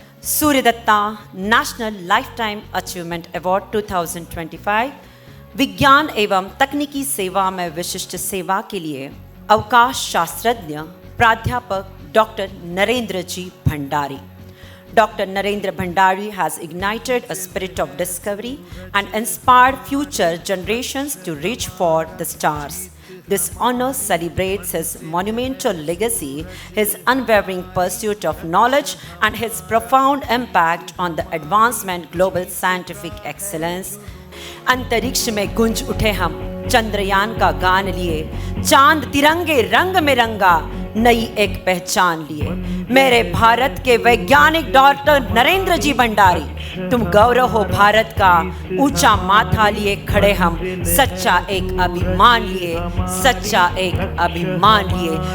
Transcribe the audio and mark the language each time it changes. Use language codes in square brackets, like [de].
[hi] Suryadatta national lifetime achievement award 2025 विज्ञान एवं तकनीकी सेवा में विशिष्ट सेवा के लिए अवकाश शास्त्रज्ञ प्राध्यापक doctor Narendra ji Bhandari. [en] Dr. Narendra Bhandari has ignited a spirit of discovery and inspired future generations to reach for the stars. This honor celebrates his monumental legacy, his unwavering pursuit of knowledge, and his profound impact on the advancement global scientific excellence. [hi] अंतरिक्ष में गुंज उठे हम चंद्रयान का गान लिए, चांद तिरंगे रंग में रंगा, नई एक पहचान लिए. मेरे भारत के वैज्ञानिक डॉक्टर नरेंद्र जी भंडारी, तुम गौरव हो भारत का, ऊंचा माथा लिए खड़े हम, सच्चा एक अभिमान लिए, सच्चा एक अभिमान लिए.